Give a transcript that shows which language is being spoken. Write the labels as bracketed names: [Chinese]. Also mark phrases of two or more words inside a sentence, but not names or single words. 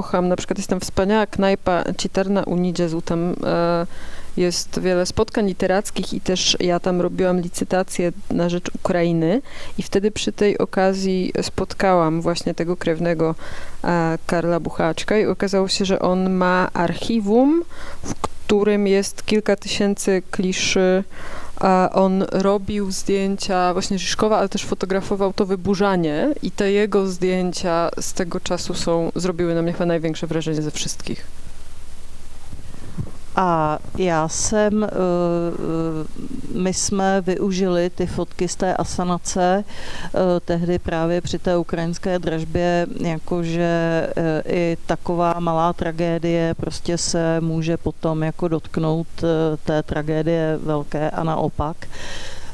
[Polish] Na przykład jest tam wspaniała knajpa Čítárna Unijazzu, tam jest wiele spotkań literackich i też ja tam robiłam licytację na rzecz Ukrainy i wtedy przy tej okazji spotkałam właśnie tego krewnego Karla Bucháčka i okazało się, że on ma archiwum, w którym jest kilka tysięcy kliszy. On robił zdjęcia właśnie Žižkova, ale też fotografował to wyburzanie i te jego zdjęcia z tego czasu zrobiły na mnie chyba największe wrażenie ze wszystkich. [Czech] A my jsme využili ty fotky z té asanace tehdy právě při té ukrajinské dražbě, jakože i taková malá tragédie prostě se může potom jako dotknout té tragédie velké a naopak.